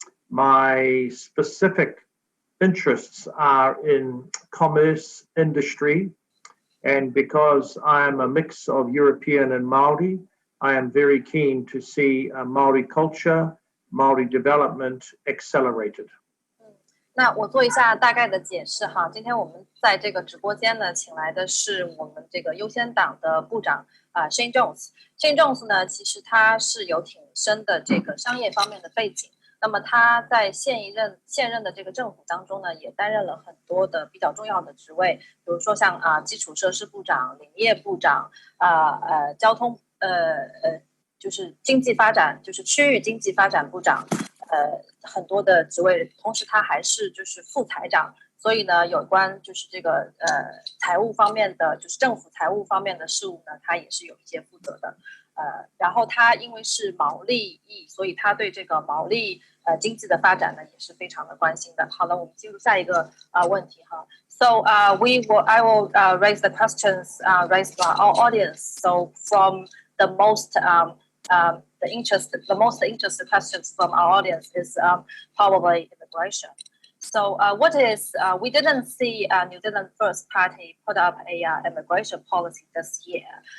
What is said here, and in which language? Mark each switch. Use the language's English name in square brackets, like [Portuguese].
[English] My specific interests are in commerce, industry, and because I am a mix of European and Maori, I am very keen to see Maori culture, Maori development accelerated. [Chinese] 那我做一下大概的解释哈。今天我们在这个直播间呢，请来的是我们这个优先党的部长Shane Jones。Shane Jones 呢，其实他是有挺深的这个商业方面的背景。那么他在现任的这个政府当中呢，也担任了很多的比较重要的职位，比如说像基础设施部长、林业部长、交通就是经济发展，就是区域经济发展部长，很多的职位。同时他还是就是副财长，所以呢，有关就是这个财务方面的，就是政府财务方面的事务呢，他也是有一些负责的。然后他因为是毛利裔，所以他对这个毛利经济的发展呢也是非常的关心的。好了，我们进入下一个问题哈。 [English] So I will raise the questions raised by our audience. So from the most interested questions from our audience is probably immigration. So we didn't see New Zealand First Party put up a immigration policy this year.